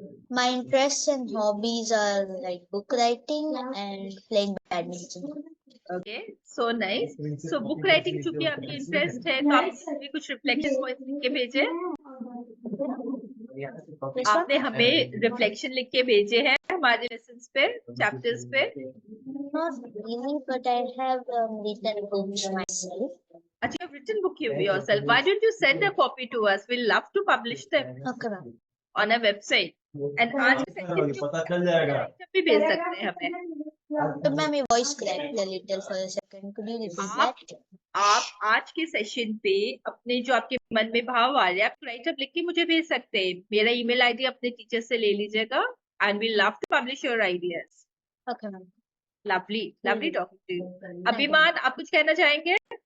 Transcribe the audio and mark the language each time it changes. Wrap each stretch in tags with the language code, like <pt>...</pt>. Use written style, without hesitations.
<en>My interests and hobbies are like book writing and playing badminton. Okay, so nice. So book writing</en> <hi>चूंकि आपकी interest है तो आपने हमें कुछ रिफ्लेक्शन पॉइंट्स लिख के भेजे हैं। आपने हमें रिफ्लेक्शन लिख के भेजे हैं हमारे लेसन्स पे, चैप्टर्स पे।</hi> <en>Not really, but I have written books myself. अच्छा, you've written book yourself. Why don't you send a copy to us? We'll love to publish them Okay, ma'am. on a website.</en> <hi>And आज के session भी भेज सकते हैं हमें।</hi> <en>So, ma'am, your voice cracked a little for a second. Could you repeat that?</en> <hi>आप आज के सेशन पे अपने जो आपके मन में भाव आ रहे हैं आप राइट अप लिख के मुझे भेज सकते हैं। मेरा ईमेल आईडी अपने टीचर से ले लीजिएगा</hi> <en>And we love to publish your ideas. Okay, ma'am. Lovely lovely talking to you.</en> <hi>अभिमान, आप कुछ कहना चाहेंगे?</hi>